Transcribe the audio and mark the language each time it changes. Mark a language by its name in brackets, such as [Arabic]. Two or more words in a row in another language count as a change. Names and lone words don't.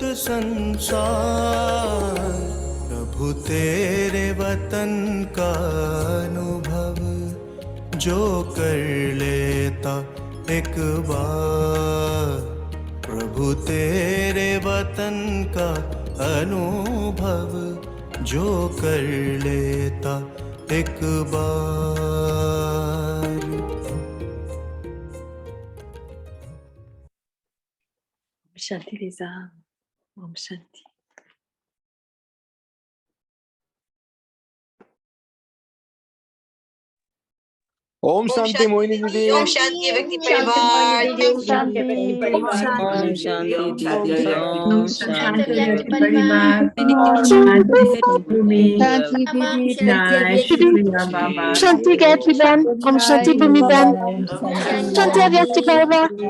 [Hindi] संसार, प्रभु तेरे वतन का अनुभव जो कर लेता एक बार, प्रभु तेरे वतन का अनुभव जो कर लेता एक बार। [French] Shanti les âmes. [Hindi] ओम शांति. ओम शांति मोहिनी दीदी। ओम शांति व्यक्ति परिवार। ओम शांति दीदी। ओम शांति व्यक्ति परिवार। शांति गायत्री बहन। ओम शांति भूमि बहन। शांति व्यक्ति परिवार।